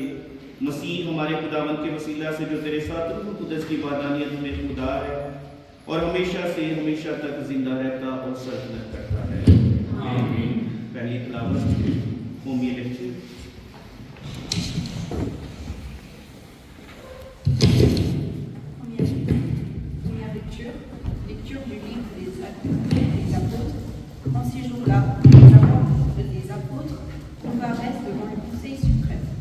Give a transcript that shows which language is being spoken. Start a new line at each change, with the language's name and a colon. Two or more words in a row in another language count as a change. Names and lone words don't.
Urdu: مسیح ہمارے خداوند کے وسیلہ سے جو تیرے ساتھ روح القدس کی وحدانیت میں خدا ہے اور ہمیشہ سے ہمیشہ تک زندہ رہتا اور سلطنت کرتا ہے۔ آمین۔ پہلی تلاوت قومی لیکچر۔
French: Lecture du livre des apôtres. En ces jours-là, les apôtres comparaissent devant le Conseil suprême.